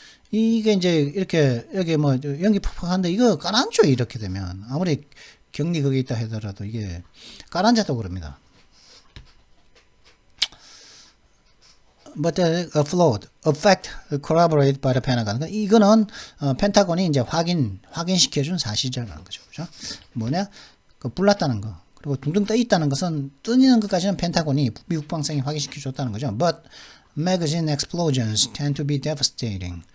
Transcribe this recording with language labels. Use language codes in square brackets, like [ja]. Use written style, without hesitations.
[ko] 이게 이제 이렇게 여기 뭐 연기 팍팍한데 이거 가라앉죠. 이렇게 되면 아무리 격리 거기 있다 하더라도 이게 가라앉았다고 그럽니다. [en] But the afloat effect corroborated by the Pentagon. [ko] 이거는 펜타곤이 이제 확인시켜준 사실이라는 거죠. 그죠? 뭐냐? 그 불났다는 거. 그리고 둥둥 떠 있다는 것은 뜨는 것까지는 펜타곤이 미국 방송이 확인시켜줬다는 거죠. [en] But magazine explosions tend to be devastating.